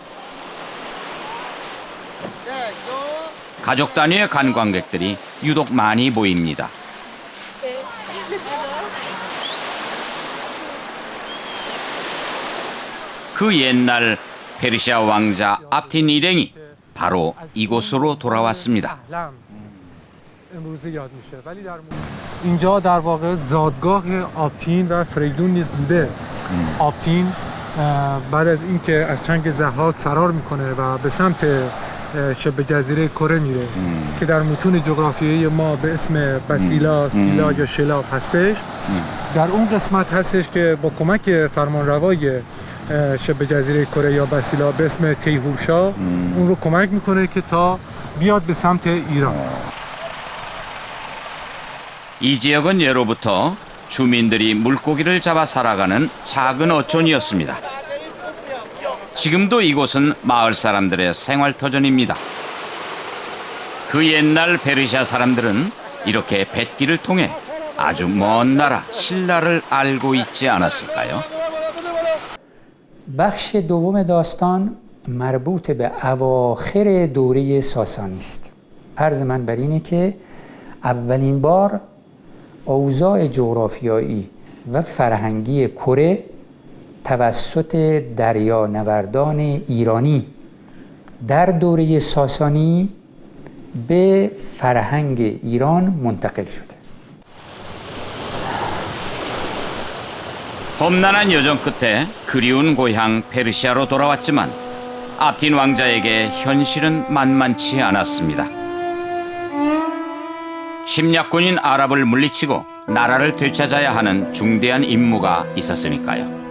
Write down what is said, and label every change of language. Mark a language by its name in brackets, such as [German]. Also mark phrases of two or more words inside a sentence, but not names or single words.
[Korean] 가족 단위의 관광객들이 유독 많이 보입니다. 그 옛날 페르시아 왕자 압틴 일행이 바로 이곳으로 돌아왔습니다. [Persian] اینجا در واقع زادگاه آبتین و فریدون نیز بوده. آبتین بعد از اینکه از چنگ ضحاک فرار میکنه و به سمت شبه جزیره کره میره که در متون جغرافیایی ما به اسم بسیلا، سیلا یا شلاب هستش. در اون قسمت هستش که با کمک فرمانروای شبه جزیره کره یا بسیلا به اسم تیهورشا اون رو کمک میکنه که تا بیاد به سمت ایران. [Korean] 이 지역은 예로부터 주민들이 물고기를 잡아 살아가는 작은 어촌이었습니다. 지금도 이곳은 마을 사람들의 생활터전입니다. 그 옛날 페르시아 사람들은 이렇게 뱃길을 통해 아주 먼 나라 신라를 알고 있지 않았을까요? [Persian] بخش دوم داستان مربوط به اواخر دوره ساسانی است. فرض من بر اینه که اولین بار اوضاع جغرافیایی و فرهنگی کره توسط دریانوردان ایرانی در دوره ساسانی به فرهنگ ایران منتقل شده. [Korean] 험난한 여정 끝에 그리운 고향 페르시아로 돌아왔지만 압틴 왕자에게 현실은 만만치 않았습니다. 침략군인 아랍을 물리치고 나라를 되찾아야 하는 중대한 임무가 있었으니까요.